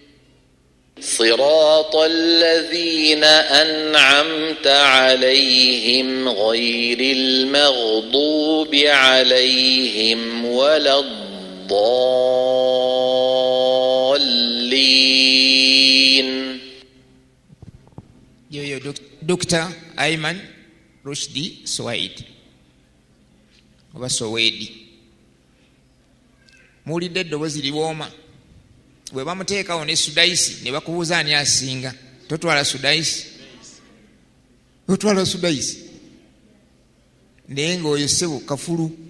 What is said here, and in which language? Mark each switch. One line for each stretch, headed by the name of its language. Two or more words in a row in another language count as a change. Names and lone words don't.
Arabic: صراط الذين أنعمت عليهم غير المغضوب عليهم ولا الضالين.
Ganda: Dr. Ayman Rushdi Suwaid oba Sowedi, muwulidde eddoboozi liwooma. Bwe bamuteekawo ne Sudaisi ne bakubuuza ani asinga, totwala Sudaisi, otwala Sudaisi naye ng'oyo ssebo kafulu.